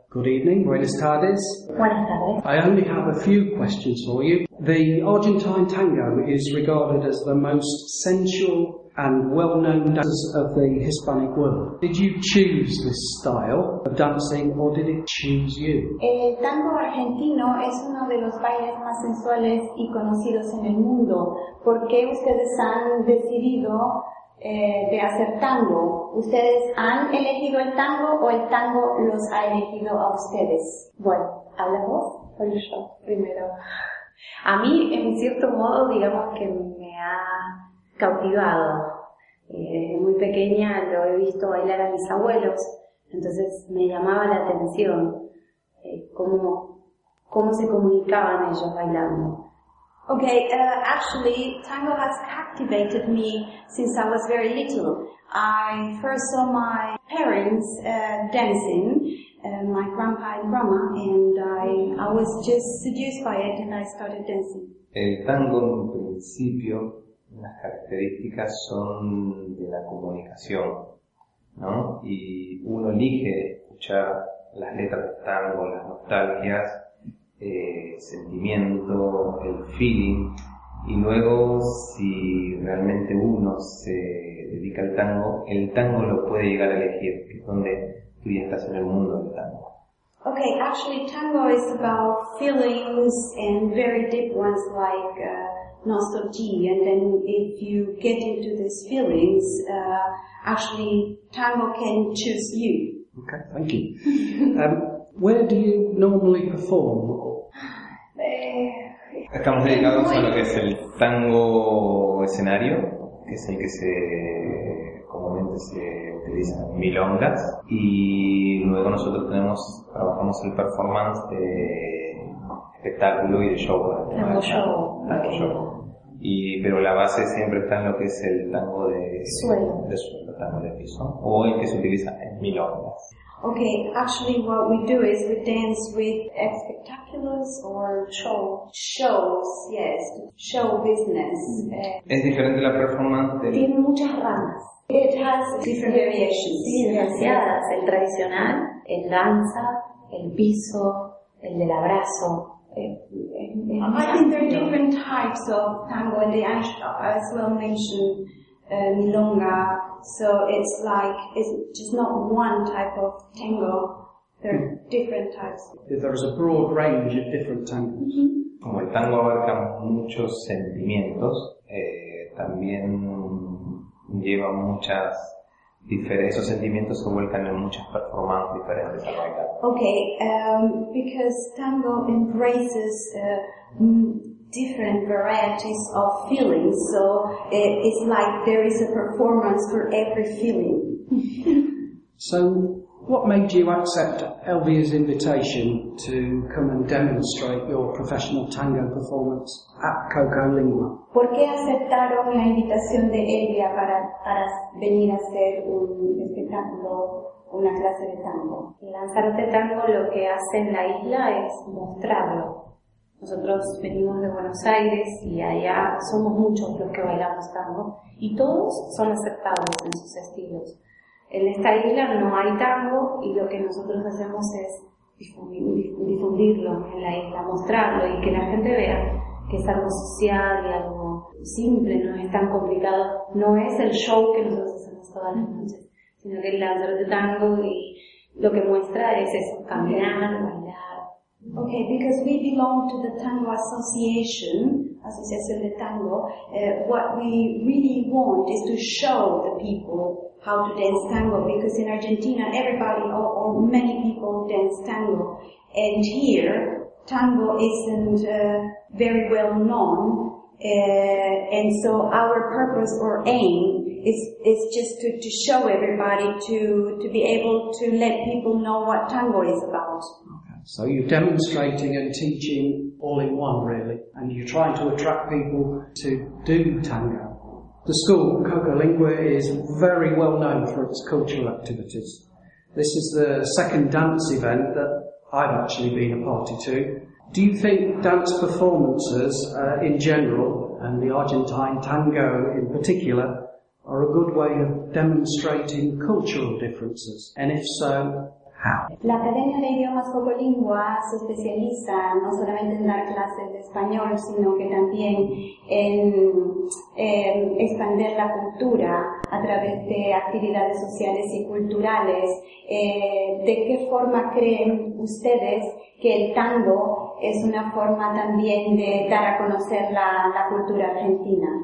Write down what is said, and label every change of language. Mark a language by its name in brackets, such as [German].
[English] Good evening. [Spanish] Buenas tardes. Buenas tardes. [English] I only have a few questions for you. The Argentine tango is regarded as the most sensual and well-known dancers of the Hispanic world. Did you choose this style of dancing, or did it choose you? [Spanish] El tango argentino es uno de los bailes más sensuales y conocidos en el mundo. ¿Por qué ustedes han decidido de hacer tango? ¿Ustedes han elegido el tango, o el tango los ha elegido a ustedes? Bueno, hablamos. Bueno, yo primero. A mí, en cierto modo, digamos que me ha cautivado. Desde muy pequeña lo he visto bailar a mis abuelos, entonces me llamaba la atención cómo se comunicaban ellos bailando. [English] Okay, actually, tango has captivated me since I was very little. I first saw my parents dancing, my grandpa and grandma, and I was just seduced by it and I started dancing. [Spanish] El tango, en principio, las características son de la comunicación, ¿no? Y uno elige escuchar las letras del tango, las nostalgias, sentimiento, el feeling, y luego si realmente uno se dedica al tango, el tango lo puede llegar a elegir, que es donde tú ya estás en el mundo del tango. [English] Okay, actually tango is about feelings and very deep ones like nostalgia, and then if you get into these feelings, actually tango can choose you. Okay, thank you. Where do you normally perform? [Spanish] Estamos dedicados a lo que es el tango escenario, que es el que se comúnmente se utiliza en milongas, y luego nosotros trabajamos el performance de espectáculo y de show. [English] Tango show. [Spanish] Y pero la base siempre está en lo que es el tango de suelo, tango de piso, o el que se utiliza en milongas. [English] Okay, actually what we do is we dance with espectaculos or shows, yes, show business. [Spanish] Es diferente la performance del... Tiene muchas ramas. [English] It has different variations. [Spanish] Sí, demasiadas. El tradicional, el danza, el piso, el del abrazo. [English] I think there are different types of tango, and they as well mentioned milonga. So it's like, it's just not one type of tango, there are different types. There is a broad range of different tangos. Mm-hmm. [Spanish] Como el tango abarca muchos sentimientos, también lleva muchas diferentes, esos sentimientos se vuelcan en muchas performances diferentes. [English] Okay, because tango embraces different varieties of feelings, so it's like there is a performance for every feeling. So, what made you accept Elvia's invitation to come and demonstrate your professional tango performance at Cocolingua? [Spanish] ¿Por qué aceptaron la invitación de Elvia para venir a hacer un espectáculo una clase de tango. Lanzarote Tango lo que hace en la isla es mostrarlo. Nosotros venimos de Buenos Aires y allá somos muchos los que bailamos tango y todos son aceptables en sus estilos. En esta isla no hay tango y lo que nosotros hacemos es difundirlo en la isla, mostrarlo y que la gente vea que es algo social y algo simple, no es tan complicado. No es el show que nosotros hacemos todas las noches, sino que el Lanzarote Tango y lo que muestra es eso, caminar, bailar. [English] Okay, because we belong to the Tango Association, Asociación de Tango, what we really want is to show the people how to dance tango, because in Argentina everybody or many people dance tango, and here tango isn't very well known, and so our purpose or aim is just to show everybody to be able to let people know what tango is about. Okay. So you're demonstrating and teaching all in one, really, and you're trying to attract people to do tango. The school, Coco Lingua, is very well known for its cultural activities. This is the second dance event that I've actually been a party to. Do you think dance performances in general, and the Argentine tango in particular, are a good way of demonstrating cultural differences? And if so, how? [Spanish] La Academia de Idiomas Coco Lingua se especializa no solamente en dar clases de español, sino que también en expandir la cultura a través de actividades sociales y culturales. ¿De qué forma creen ustedes que el tango es una forma también de dar a conocer la cultura argentina?